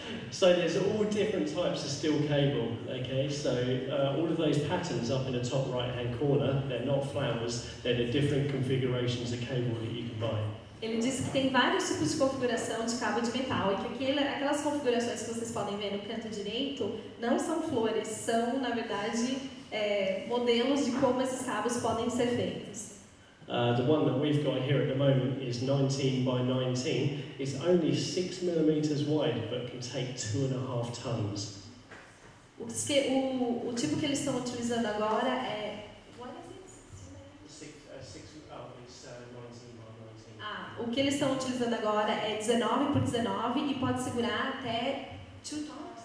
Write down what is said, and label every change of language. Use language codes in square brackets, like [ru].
[en] So there's all different types of steel cable, okay? So all of those patterns up in the top right-hand corner, they're not flowers, they're the different configurations of cable that you can buy. [pt] Ele disse que tem vários tipos de configuração de cabo de metal e que aquelas configurações que vocês podem ver no canto direito não são flores, são, na verdade, modelos de como esses cabos podem ser feitos. [en] The one that we've got here at the moment is 19 by 19. It's only 6 millimeters wide, but can take 2.5 tons. [pt] O tipo que eles estão utilizando agora é... [en] What is it? It's 19 by 19. [pt] Ah, o que eles estão utilizando agora é 19 por 19 e pode segurar até 2 tons?